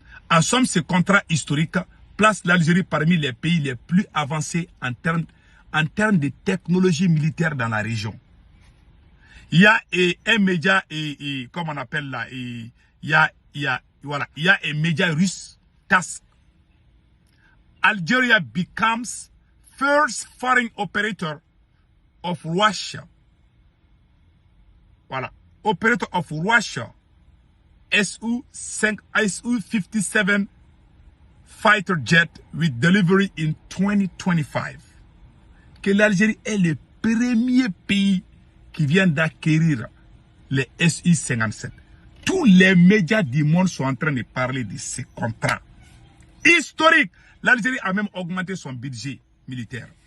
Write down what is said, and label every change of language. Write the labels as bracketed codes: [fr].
[fr] En somme, ce contrat historique place l'Algérie parmi les pays les plus avancés en termes de technologie militaire dans la région. Il y a un média, comme on appelle là, il y a un média russe, TASS. [en] Algeria becomes first foreign operator of Russia. Voilà. Operator of Russia. Su-57 fighter jet with delivery in 2025. [fr] Que l'Algérie est le premier pays qui vient d'acquérir les Su-57. Tous les médias du monde sont en train de parler de ces contrats historiques. L'Algérie a même augmenté son budget militaire.